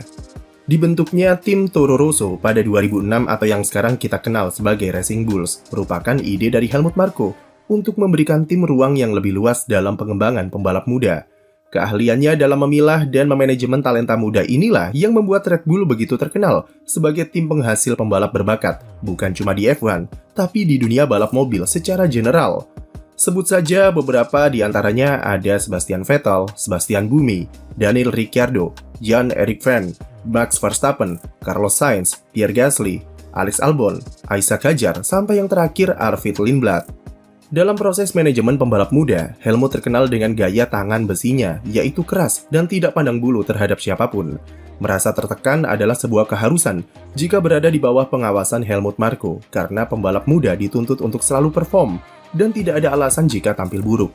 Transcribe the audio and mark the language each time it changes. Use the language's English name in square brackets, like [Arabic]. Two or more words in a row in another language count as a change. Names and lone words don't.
[Indonesian] Dibentuknya tim Toro Rosso pada 2006 atau yang sekarang kita kenal sebagai Racing Bulls merupakan ide dari Helmut Marko untuk memberikan tim ruang yang lebih luas dalam pengembangan pembalap muda. Keahliannya dalam memilah dan memanajemen talenta muda inilah yang membuat Red Bull begitu terkenal sebagai tim penghasil pembalap berbakat, bukan cuma di F1, tapi di dunia balap mobil secara general. Sebut saja beberapa di antaranya ada Sebastian Vettel, Sebastian Buemi, Daniel Ricciardo, Jan-Erik Vergne, Max Verstappen, Carlos Sainz, Pierre Gasly, Alex Albon, Isaac Hadjar, sampai yang terakhir Arvid Lindblad. Dalam proses manajemen pembalap muda, Helmut terkenal dengan gaya tangan besinya, yaitu keras dan tidak pandang bulu terhadap siapapun. Merasa tertekan adalah sebuah keharusan jika berada di bawah pengawasan Helmut Marko, karena pembalap muda dituntut untuk selalu perform dan tidak ada alasan jika tampil buruk.